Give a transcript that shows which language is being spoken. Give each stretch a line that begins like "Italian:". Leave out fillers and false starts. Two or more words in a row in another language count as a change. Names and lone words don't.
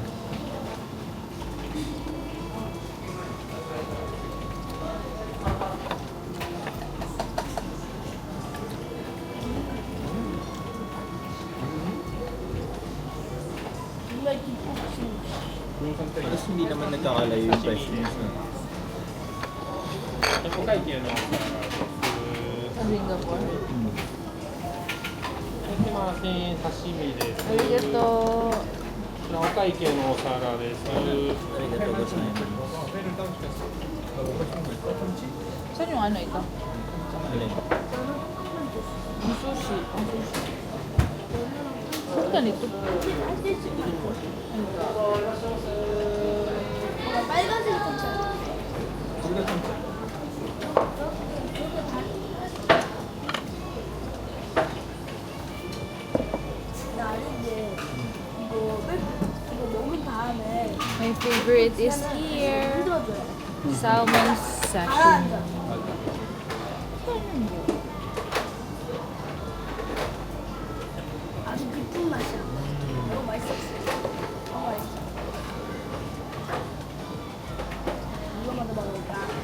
Korean: 정말 기쁘고 그런 선택이
Filipino: Tapos hindi naman nagkakalayo yung price niya. Sa Singapore.
Japanese: すいません、刺身です。 Arigato. お会計のお皿です。ありがとうございます.
Korean: 회를 따로 시켰어. 너 먹고 싶은 거 있어? 참치?
Filipino: Saan yung ano ito? Alin? Yung sushi. Ang sushi. Saan ka nito?
Korean: 빨간색 참치. 우리가 참치. 나 아닌데 이거 먹은 다음에
English: My favorite is here.
Korean: 흔들어줘야 돼.
English: Salmon sashimi.
Korean: 가라앉아. 아주 깊은 맛이야. 너무 맛있었어. 너무 맛있어. 이거 먼저 먹어볼까?